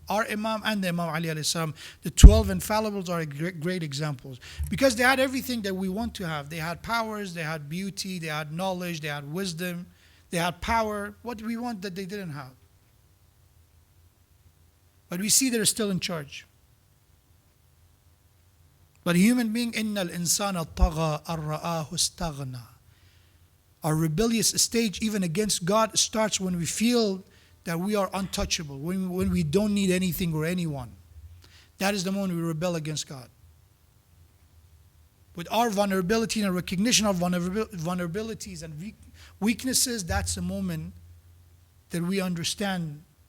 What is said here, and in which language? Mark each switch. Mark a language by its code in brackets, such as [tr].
[en] Our Imam and the Imam Ali alayhi salam, the 12 infallibles are great examples. Because they had everything that we want to have. They had powers, they had beauty, they had knowledge, they had wisdom, they had power. What do we want that they didn't have? But we see they're still in charge. But a human being, [ar] إِنَّ الْإِنسَانَ طَغَى أَرْرَآهُ اسْتَغْنَى. [en] Our rebellious stage, even against God, starts when we feel that we are untouchable, when we don't need anything or anyone. That is the moment we rebel against God. With our vulnerability and recognition of vulnerabilities and weaknesses, that's the moment that we understand